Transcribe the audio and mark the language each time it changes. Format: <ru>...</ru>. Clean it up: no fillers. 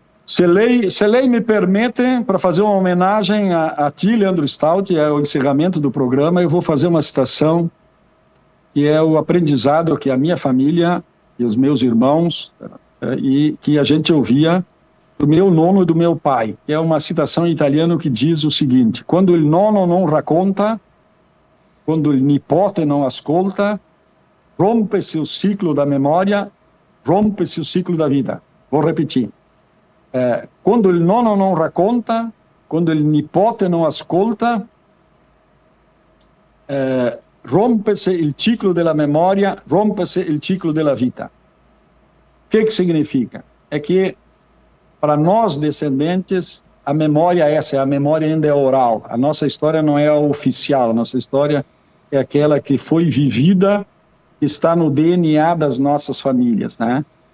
<pt>Se lei me permite, para fazer uma homenagem a ti, Leandro Stout, é o encerramento do programa, eu vou fazer uma citação que é o aprendizado que a minha família e os meus irmãos, e que a gente ouvia do meu nonno e do meu pai. É uma citação em italiano que diz o seguinte:</pt> <it>quando il nonno non racconta, quando il nipote non ascolta,</it> <pt>rompe-se o ciclo da memória, rompe-se o ciclo da vida. Vou repetir.</pt> <it>Quando il nonno non racconta, quando il nipote non ascolta,</it> <pt>rompe-se</pt> <it>il ciclo della memoria, rompe-se il ciclo della vita.</it> <pt>O que significa? É que, para nós descendentes, a memória a memória ainda é oral. A nossa história não é a oficial, a nossa história é aquela que foi vivida, que está no DNA das nossas famílias, né?</pt>